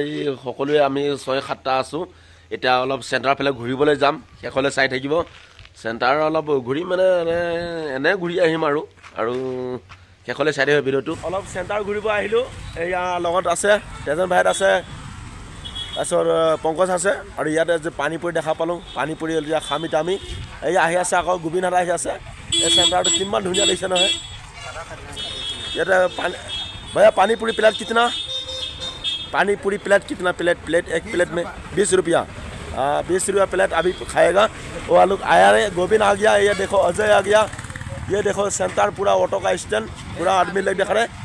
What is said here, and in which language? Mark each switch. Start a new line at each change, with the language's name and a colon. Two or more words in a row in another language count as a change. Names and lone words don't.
Assamese: সকলোৱে আমি 6-7টা আছোঁ এতিয়া অলপ চেণ্টাৰ ফালে ঘূৰিবলৈ যাম শেষলৈ চাই থাকিব চেণ্টাৰ অলপ ঘূৰি মানে এনে ঘূৰি আহিম আৰু শেষলৈ চাই থাকিব ভিডিঅ'টো অলপ চেণ্টাৰ ঘূৰিব আহিলোঁ এয়া লগত আছে তেজেন ভাইত আছে তাৰপিছত পংকজ আছে আৰু ইয়াতে যে পানী পুৰি দেখা পালোঁ পানী পুৰি এতিয়া খাম এতিয়া আমি এয়া আহি আছে আকৌ গোবিনহাট আহি আছে এই চেণ্টাৰটো কিমান ধুনীয়া লাগিছে নহয় ইয়াতে
Hindi: भैया पानी पूरी प्लेट कितना पानी पूरी प्लेट कितना प्लेट एक प्लेट में 20 रुपया 20 रुपया प्लेट अभी खाएगा वो लोग आया है गोविंद आ गया ये देखो अजय आ गया ये देखो सेंटर पूरा ऑटो का स्टैंड पूरा आदमी लोग देख रहे हैं।